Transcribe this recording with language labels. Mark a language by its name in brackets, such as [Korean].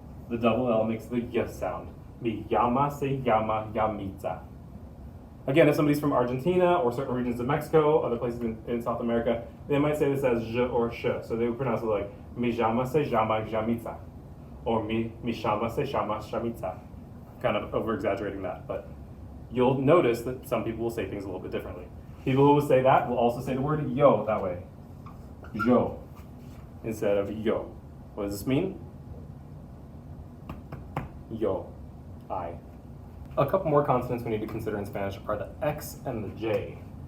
[English] The double L makes the y sound. [Spanish] Mi llama se llama Yamitza. [English] Again, if somebody's from Argentina or certain regions of Mexico, other places in South America, they might say this as j or sh. So they would pronounce it like [Spanish] mi llama se llama Yamitza. Or mi llama se llama Shamitza. [English] Kind of over-exaggerating that, but you'll notice that some people will say things a little bit differently. People who will say that will also say the word yo that way. Yo. instead of yo. What does this mean? Yo, I. A couple more consonants we need to consider in Spanish are the X and the J.